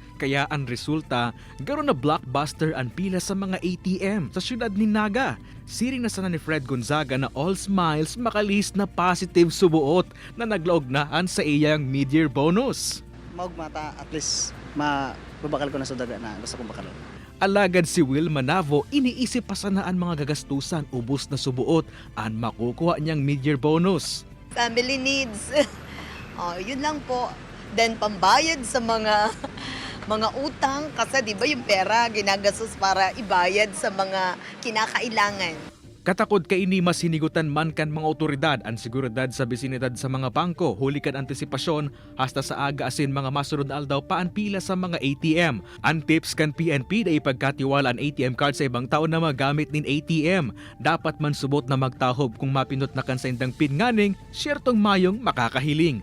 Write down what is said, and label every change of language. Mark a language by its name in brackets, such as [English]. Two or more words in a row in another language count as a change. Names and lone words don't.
[Bikol] Kaya ang resulta, garo na blockbuster ang pila sa mga ATM sa syudad ni Naga. Siring na sana ni Fred Gonzaga na [English] all smiles [Bikol] makalihis na positive subuot na naglaognaan sa iyang [English] mid-year bonus. [Bikol] Maugmata at least mababakal ko na sa daga na gusto kong bakalon. Alagad si Will Manavo, iniisip pa sana ang mga gagastusan ubos na subuot ang makukuha niyang [English] mid-year bonus. Family needs. [Filipino] Yun lang po. Then pambayad sa mga utang kasi 'di ba yung pera ginagastos para ibayad sa mga kinakailangan. [Bikol] Katakod kay ini masinigutan man kan mga otoridad ang seguridad sa bisinidad sa mga bangko, huli kan antisipasyon hasta sa aga asin mga masunod na aldaw pa ang pila sa mga ATM. Ang tips kan PNP na ipagkatiwala ang ATM card sa ibang tao na magamit nin ATM. Dapat man subot na magtahob kung mapindot na kan sa indang pin nganing, syertong mayong makakahiling.